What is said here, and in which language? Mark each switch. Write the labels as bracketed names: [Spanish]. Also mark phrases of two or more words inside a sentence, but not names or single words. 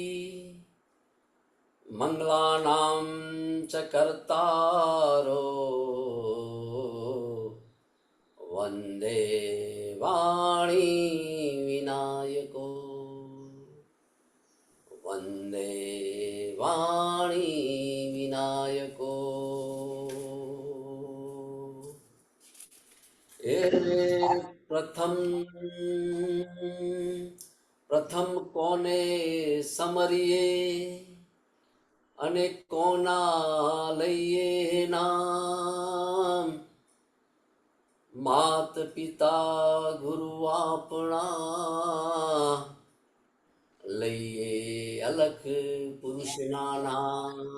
[Sanskrit] मंगलानां च कर्तारो वंदे वाणी विनायको वंदे वाणी विनायको। [Gujarati] પ્રથમ પ્રથમ કોને સમરિએ અને કોના લઈએ નામ, માત પિતા ગુરુ આપણા લઈએ અલખ પુરુષના નામ।